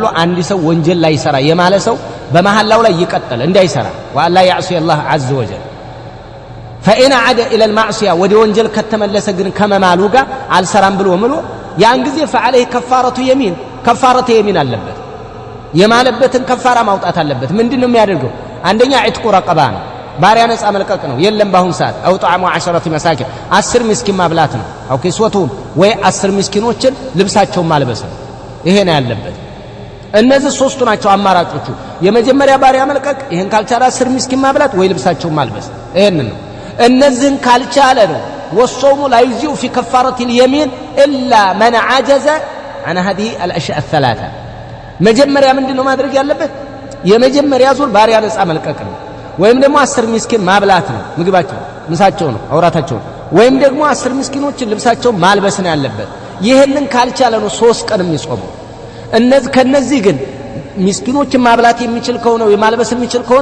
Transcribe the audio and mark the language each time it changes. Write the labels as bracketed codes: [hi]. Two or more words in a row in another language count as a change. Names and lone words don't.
[am] አንድ ሰው ወንጀል ላይ ይሰራ የማለ ሰው በመሐላው ላይ ይቀጥል እንዳይሰራ [ar] ولا يعصي الله عز وجل فإن عاد إلى المعصية [am] ودي ወንጀል ከተመለሰ ግን ከመማሉ ጋር አልሰራም ብሎ ምሎ ያን ጊዜ [ar] فعليه كفارة يمين كفارة يمين [am] አለበት የማለበትን ከፋራ ማውጣት አለበት። ምንድነው የሚያደርገው? አንደኛ [ar] عتق رقبة [am] ነው፣ ባሪያ ነፃ መልቀቅ ነው። የለም ባሁን ሰዓት [ar] أو إطعام 10 مساكين [am] 10 ምስኪን ማብላት ነው። [ar] أو كسوتهم [am] ወይ 10 ምስኪኖችን ልብሳቸውን ማልበስ ነው። ይሄ ነው ያለበት። እነዚህ ሶስቱ ናቸው አማራጮቹ። የመጀመሪያ ባሪያ መልቀቅ፣ ይሄን ካልቻለ 10 ምስኪን ማብላት ወይ ልብሳቸውን ማልበስ። ይሄን ነው። እነዚህን ካልቻለ ነው [ar] والصوم لا يجزئ في كفارة اليمين إلا من عجز عن هذه الأشياء الثلاثة. [am] መጀመሪያ ምንድነው ማድረግ ያለበት? የመጀመሪያ ዙር ባሪያ ነፃ መልቀቅ ነው፣ ወይም ደግሞ 10 ምስኪን ማብላት ነው፣ ምግባቸው ምሳቸው ነው አውራታቸው፣ ወይም ደግሞ 10 ምስኪኖችን ልብሳቸው ማልበስ ነው ያለበት። ይሄንን ካልቻለ ነው 3 ቀን የሚጾመው። ከነዚህ ግን ምስኪኖችን ማብላት የሚችል ከሆነ ወይ ማልበስ የሚችል ከሆነ